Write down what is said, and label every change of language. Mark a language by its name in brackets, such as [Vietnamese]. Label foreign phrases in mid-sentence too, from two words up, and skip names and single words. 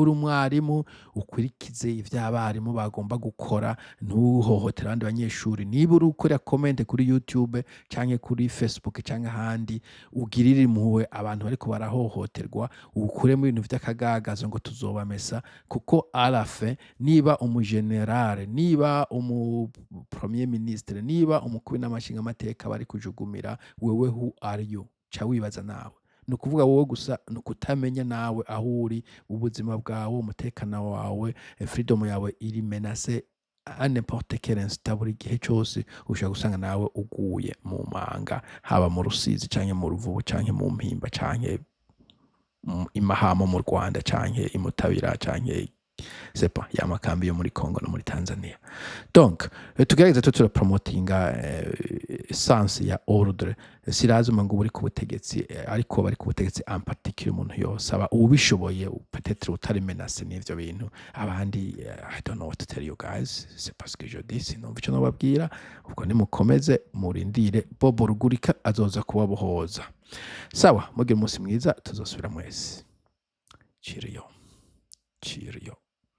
[Rundi] uri umwarimu ukurikize ivyo abarimu bagomba gukora, ntuhohotera abandi banyeshuri, niba uri ukorera comment kuri YouTube canke kuri Facebook canke ahandi ugirire impuhwe abantu bariko barahohoterwa, ukuremo ibintu vy'akagagazo ngo tuzobamesa, kuko [French] à la fin [Rundi] niba umugenerale, niba [French] premier ministre, [Rundi] niba umukuru n'amashinga amateka bari kujugumira, wewe [English] who are you? [Rundi] Ca wibaza nawe. Ni ukuvuga wowe gusa ni ukutamenya nawe aho uri, ubuzima bwawe, umutekano wawe, freedom yawe iri menase [French] à n'importe quel instant, [Rundi] buri gihe cose ushobora gusanga nawe uguye mu manga, haba mu Rusizi canke mu Ruvubu canke mu Mpimba canke i Mahama mu Rwanda canke i Mutabira canke sepa ya makambi yo muri Congo no muri Tanzania. Donc tugerageza turapromotinga essence ya ordre, si lazima ngo uri ku butegetsi, ariko bari ku butegetsi [French] en particulier [Rundi] umuntu yosaba ubishoboye peut-être utari menace n'ivyo bintu abandi. [English] I don't know what to tell you guys, [French] c'est parce que je dis, [Rundi] sinumva ico nobabwira, ubwo nimukomeze murindire Bobo Rugurika azoza kubabohoza. Sawa, mugire umunsi mwiza, tuzosubira mwese. Cheerio.